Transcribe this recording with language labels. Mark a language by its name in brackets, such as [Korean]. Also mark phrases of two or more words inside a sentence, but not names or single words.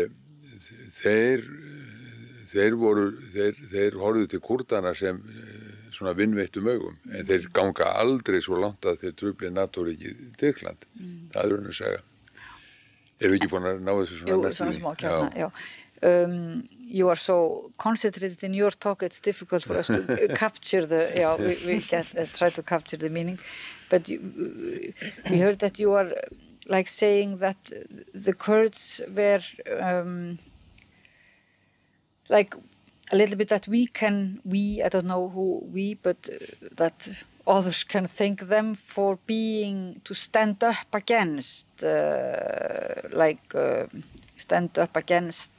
[Icelandic] þeir horfðu til Kúrdana sem svona vinnveittum augum, en þeir ganga aldrei svo langt að þeir trufli NATO-ríkið Tyrkland. Það er að segja. Erum við ekki búin að ná þessu svona næstu? Jú, svona smá kjarna, já. [English] You are so concentrated in your talk, it's difficult for us to capture we can try to capture the meaning. But we heard that you are like saying that the Kurds were like a little bit that I don't know who we, but that others can thank them for to stand up against, stand up against